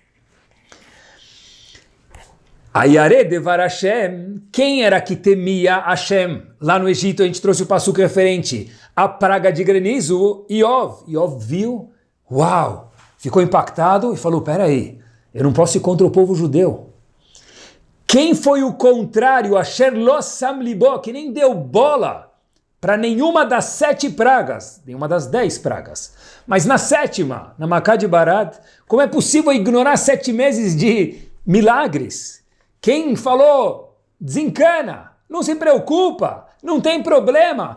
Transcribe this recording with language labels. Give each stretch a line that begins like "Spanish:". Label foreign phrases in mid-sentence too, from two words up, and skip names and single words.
Hebrew: הירא דבר השם,
Portuguese: quem era que temia Hashem? Lá no Egito a gente trouxe o passuco referente, a praga de granizo, Iov. Iov viu, uau! Ficou impactado e falou, peraí, Eu não posso ir contra o povo judeu. Quem foi o contrário,
Hebrew: אשר לא שם לבו,
Portuguese: que nem deu bola para nenhuma das 7 pragas, nenhuma das 10 pragas, mas na 7ª, na Maká de Barad, como é possível ignorar 7 meses de milagres? Quem falou, desencana, não se preocupa, não tem problema.